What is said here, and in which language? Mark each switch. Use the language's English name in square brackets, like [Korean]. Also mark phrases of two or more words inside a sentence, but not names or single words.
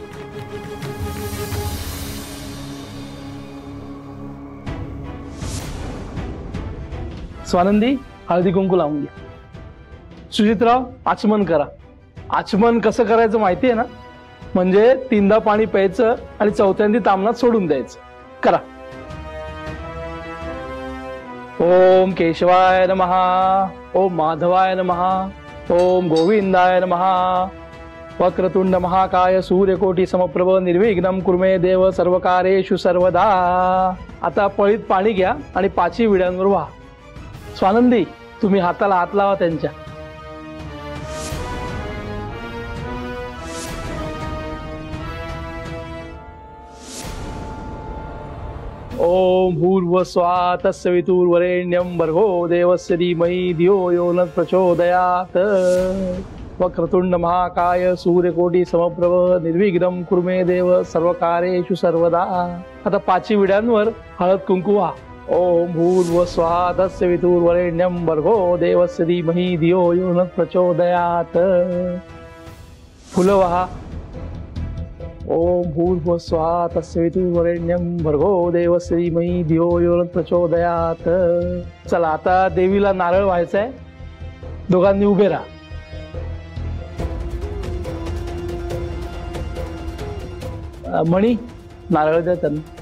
[Marathi] स्वानंदी, हळदी कुंकू लावून घ्या. सुजितराव, आचमन करा. आचमन कसं करायचं माहिती आहे ना? म्हणजे 3दा पाणी प्यायचं आणि 4थ्यांदी तामनात सोडून द्यायचं. करा. [Sanskrit] ओम केशवाय नमः, ओम माधवाय नमः, ओम गोविंदाय नमः. वक्रतुंड महाकाय सूर्यकोटी समप्रभ निर्विघ्नं कुर्मे देव सर्वकारेषु सर्वदा. [Marathi] आता पळीत पाणी घ्या आणि 5 विड्यांवर व्हा. स्वानंदी, तुम्ही हाताला हात लावा त्यांच्या. [Sanskrit] ओम भूर्भुवस्सुवः तत्सवितुर्वरेण्यं भर्गो देवस्य धीमहि धियो यो न प्रचोदयात्. वक्रतुंड महाकाय सूर्यकोटी समप्रभ निर्विघ्नं कुर्मे देव सर्वकारेषु सर्वदा. [Marathi] आता 5 विड्यांवर हळद कुंकू व्हा. [Sanskrit] ओम भूर्भुवस्सुवः तत्सवितुर्वरेण्यं भर्गो देवस्य धीमहि धियो यो न प्रचोदयात्. [Marathi] फुलं व्हा. [Sanskrit] ओम भूर्भुवस्सुवः तत्सवितुर्वरेण्यं भर्गो देवस्य धीमहि धियो यो न प्रचोदयात्. [Marathi] चला, आता देवीला नारळ व्हायचंय. दोघांनी उभे राहा. मणी, नारळ द्या त्यांना.